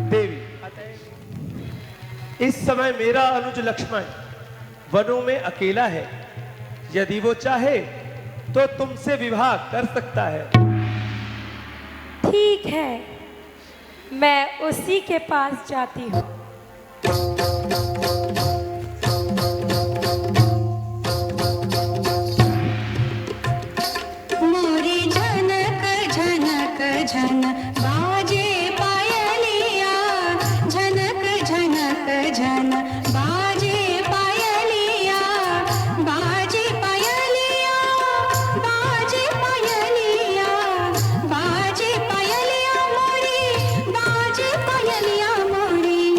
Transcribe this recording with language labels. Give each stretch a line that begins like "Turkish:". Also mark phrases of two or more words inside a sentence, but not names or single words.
Hindi: देवी, इस समय मेरा अनुज लक्ष्मण वनों में अकेला है, यदि वो चाहे तो तुमसे विवाह कर सकता है। ठीक है, मैं उसी के पास जाती हूँ। मोरी झनक झनक झन बाजे पायलिया, झनक झनक झन बाजे पायलिया, बाजे पायलिया, बाजे पायलिया, बाजे पायलिया मोरी, बाजे पायलिया मोरी।